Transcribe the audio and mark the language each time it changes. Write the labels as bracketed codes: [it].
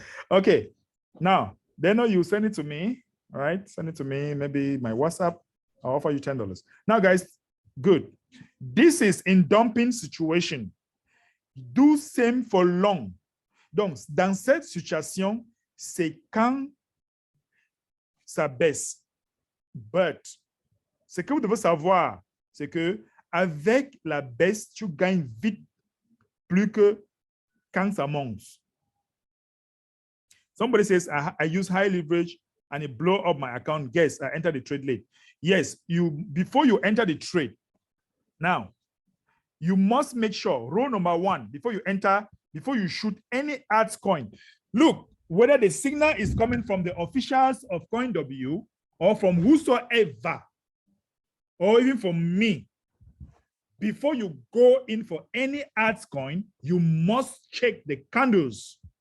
[en] Okay. Now, Dano, you send it to me. All right. Send it to me. Maybe my WhatsApp. I'll offer you $10. Now, guys, good. This is in dumping situation. Do same for long. [fr] Donc, dans cette situation, c'est quand ça baisse. But, ce que vous devez savoir, c'est que avec la baisse, tu gagnes vite plus que quand ça monte. [en] Somebody says, I use high leverage and it blow up my account. Yes, I entered the trade late. Yes, before you enter the trade, now, you must make sure, rule number 1, before you shoot any altcoin, look, whether the signal is coming from the officials of Coinw or from whosoever, or even from me, before you go in for any altcoin, you must check the candles.